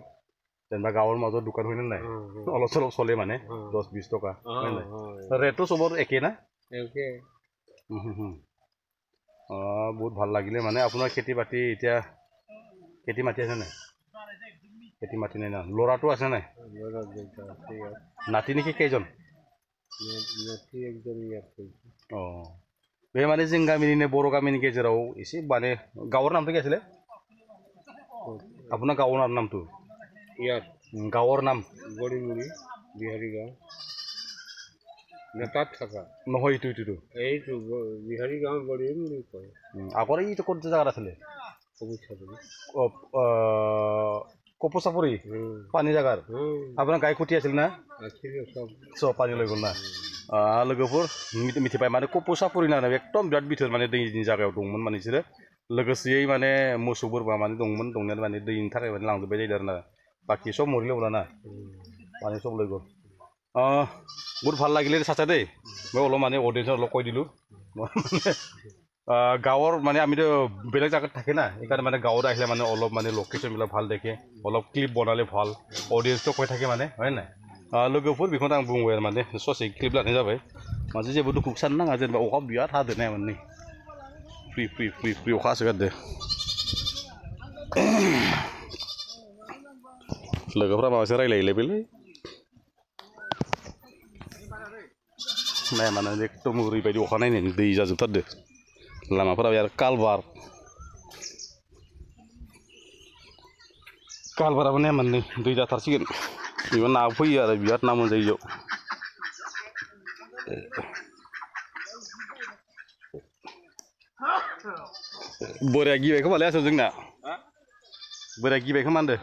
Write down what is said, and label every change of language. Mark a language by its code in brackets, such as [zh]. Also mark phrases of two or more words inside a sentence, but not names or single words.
[as] যেনিবা গাঁৱৰ মাজত দোকান হয় নে নাই অলপ চলপ চলে মানে 10-20 টকা হয় নাই ৰেটটো চবৰ একে না একে বহুত ভাল লাগিলে মানে আপোনাৰ খেতি বাতি এতিয়া খেতি মাটি আছে নাই খেতি মাটি নাই না ল'ৰাটো আছে নাই নাতি নেকি কেইজন [brx] बे माने जों गामिनिनो बर' गामिनि गेजेराव एसे माने गावर [as] नामটো কি আছিলে আপোনাৰ গাঁৱৰ নামটো ইয়াত গাঁৱৰ নাম গড়িমুড়ি বিহাৰী গাঁও না তাত থাকা নহয় এইটো এইটো বিহাৰী গাঁও গড়িমুড়ি কয় আগৰ এইটো ক'ত জাগাত আছিলে কপচাপৰি পানী জাগাৰ আপোনাৰ গাই খুটি আছিল না চব পানী লৈ গ'ল না [brx] लोगोफोर मिथिबाय माने कपसापुरि ना एकदम बिराद बिथोर माने दैनि जायगायाव दंमोन माने बिसोरो लोगोसेयै माने मोसौ बोरमा माने दंमोन दंनाया माने दैनि थाखाय माने लांजोबबाय जायो आरोना बाखि सब मरिलेवला ना माने सब [as] লৈ গ'ল বহুত ভাল লাগিলে চাচা দেই মই অলপ মানে অডিয়েন্সৰ অলপ কৈ দিলোঁ গাঁৱৰ মানে আমিতো বেলেগ জাগাত থাকে না সেইকাৰণে মানে গাঁৱত আহিলে মানে অলপ মানে লোকেশ্যনবিলাক ভাল দেখে অলপ ক্লিপ বনালে ভাল অডিয়েন্সটো কৈ থাকে মানে হয় নাই [brx] लोगोफोर बेखौनो आं बुंबाय आरो माने ससे क्लिप लानाय जाबाय माने जेबो दुखु साननो नाङा जेनेबा अखा बिराद हादों नाय माने फ्रि अखा हासोगारदों लोगोफ्रा माबासो रायलायलायबायलै नाय माने एकदम ओरैबायदि अखा नायनानै दै जाजोबथारदों लामाफोरा आरो कालबाराबो नाय माने दै जाथारसिगोन इबो ना फैयो आरो बिराद ना मोनजायो बोराया गिबाय खोमालै आसो जोंना बोराया गिबाय खोमा होनदों